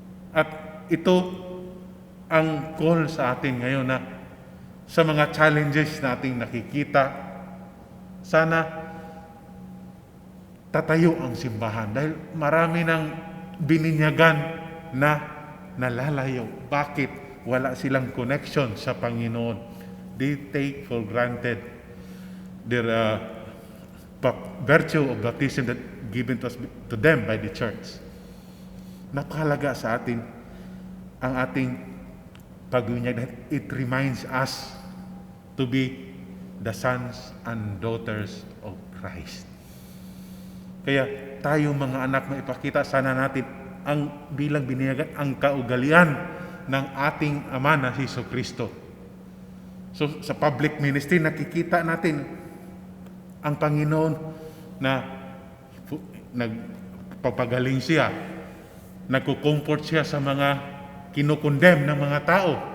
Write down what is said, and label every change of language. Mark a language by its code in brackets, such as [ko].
[tl] At ito ang call sa atin ngayon na sa mga challenges nating nakikita, sana tatayo ang simbahan dahil marami ng bininyagan na nalalayo. Bakit? Wala silang connection sa Panginoon. [en] They take for granted their virtue of baptism that given to them by the church. [tl] Napakalaga sa atin ang ating pagbinyag. [en] It reminds us to be the sons and daughters of Christ. [tl] Kaya tayo mga anak, maipakita sana natin ang bilang biniyagan, ang kaugalian ng ating Ama na Hesukristo. So sa public ministry, nakikita natin ang Panginoon na nagpapagaling siya, nagko-comfort siya sa mga kinukondem ng mga tao.